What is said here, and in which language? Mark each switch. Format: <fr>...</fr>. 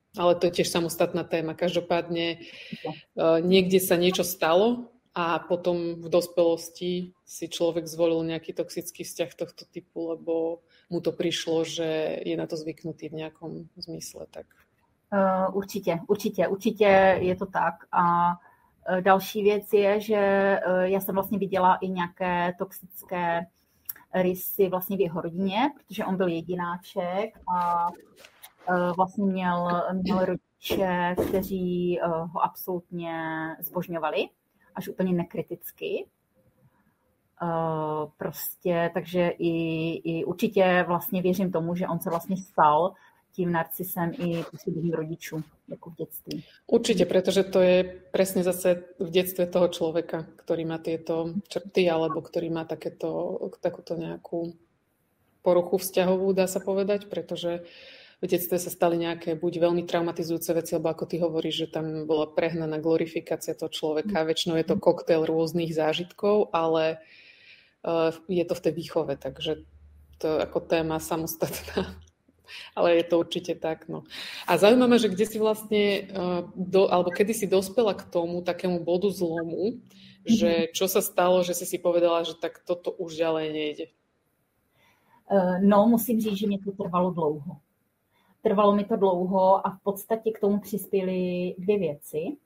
<sk>Ale to je tiež samostatná téma. Každopádne niekde sa niečo stalo a potom v dospelosti si človek zvolil nejaký toxický vzťah tohto typu, lebo mu to prišlo, že je na to zvyknutý v nejakom zmysle. Tak.</sk> <cs>Určitě je to tak. A další věc je, že já jsem vlastně viděla i nějaké toxické rysy vlastně v jeho rodině, protože on byl jedináček a vlastně měl rodiče, kteří ho absolutně zbožňovali, až úplně nekriticky. Prostě, takže i určitě vlastně věřím tomu, že on se vlastně stal tím narcisem i působením rodičů, jako v dětství.</cs> <sk>Určite, pretože to je presne zase v detstve toho človeka, ktorý má tieto črty alebo ktorý má takúto nejakú poruchu vzťahovú, dá sa povedať, pretože v detstve sa stali nejaké buď veľmi traumatizujúce veci, alebo ako ty hovoríš, že tam bola prehnaná glorifikácia toho človeka. Väčšinou je to koktail rôznych zážitkov, ale je to v tej výchove, takže to je ako téma samostatná. Ale je to určite tak. No. A zaujímavé, že kde si vlastne, alebo kedy si dospela k tomu takému bodu zlomu, že čo sa stalo, že si povedala, že tak toto už ďalej nejde?</sk> <cs>No, musím říct, že mě to trvalo dlouho. Trvalo mi to dlouho a v podstatě k tomu přispěly dvě věci.</cs>